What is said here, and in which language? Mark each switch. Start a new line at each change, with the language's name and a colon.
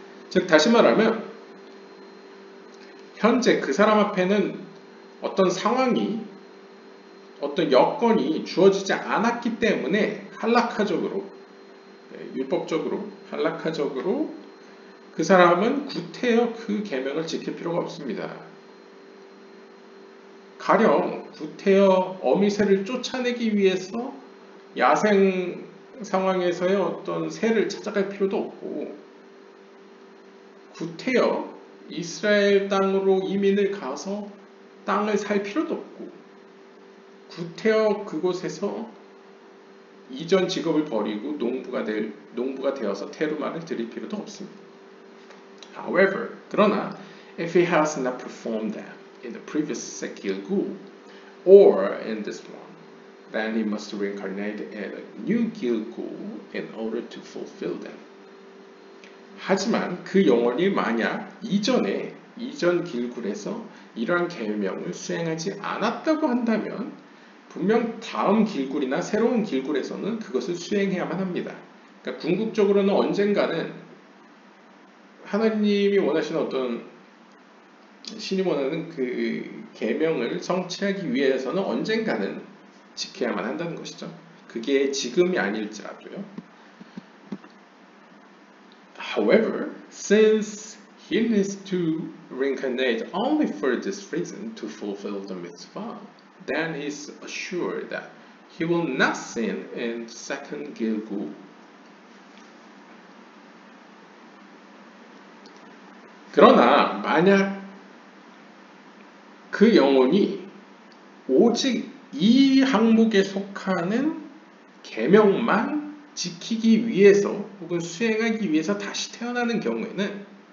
Korean: 즉 다시 말하면 현재 그 사람 앞에는 어떤 상황이 어떤 여건이 주어지지 않았기 때문에 할라카적으로 율법적으로 할라카적으로 그 사람은 구태여 그 계명을 지킬 필요가 없습니다. 가령 구태여 어미새를 쫓아내기 위해서 야생 상황에서의 어떤 새를 찾아갈 필요도 없고 구태여 이스라엘 땅으로 이민을 가서 땅을 살 필요도 없고 구태여 그곳에서 이전 직업을 버리고 농부가 되어서 테루마를 드릴 필요도 없습니다.
English: However,
Korean: 그러나
English: if he has not performed that in the previous Gilgul or in this one, then he must reincarnate in a new Gilgul in order to fulfill them.
Korean: 하지만 그 영혼이 만약 이전 길굴에서 이러한 계명을 수행하지 않았다고 한다면 분명 다음 길굴이나 새로운 길굴에서는 그것을 수행해야만 합니다. 그러니까 궁극적으로는 언젠가는 하나님이 원하시는 어떤 신이 원하는 그 계명을 성취하기 위해서는 언젠가는 지켜야만 한다는 것이죠. 그게 지금이 아닐지라도요.
English: However, since he needs to reincarnate only for this reason to fulfill the mitzvah, then he is assured that he will not sin in second Gilgul.
Korean: 그러나 만약 그 영혼이 오직 이 항목에 속하는 계명만 지키기 위해서 혹은 수행하기 위해서 다시 태어나는 경우에는